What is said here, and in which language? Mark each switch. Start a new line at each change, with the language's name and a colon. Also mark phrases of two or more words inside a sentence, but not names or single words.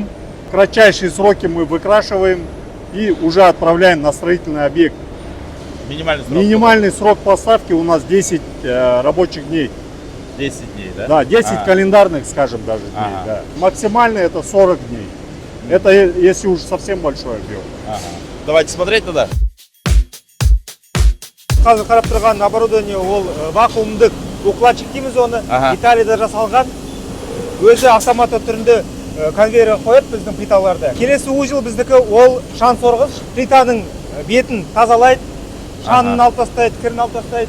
Russian: В кратчайшие сроки мы выкрашиваем и уже отправляем на строительный объект. Минимальный срок? Минимальный срок поставки у нас 10 рабочих дней. 10 дней, да? Да, 10 календарных, скажем, даже дней. Ага. Да. Максимальный это 40 дней. Это если уж совсем большой объем. Давайте смотреть туда.
Kazakh: Қазір қарап тұрған оборудование ол вакуумдық укладчик дейміз оны. Италияда жасалған. Өзі автоматты түрінде конвейерге қояды біздің плиталарды. Келесі ужил біздікі ол шаң сорғыш. Плитаның бетін тазалайды, шаңын алып тастайды, кірін алып тастайды.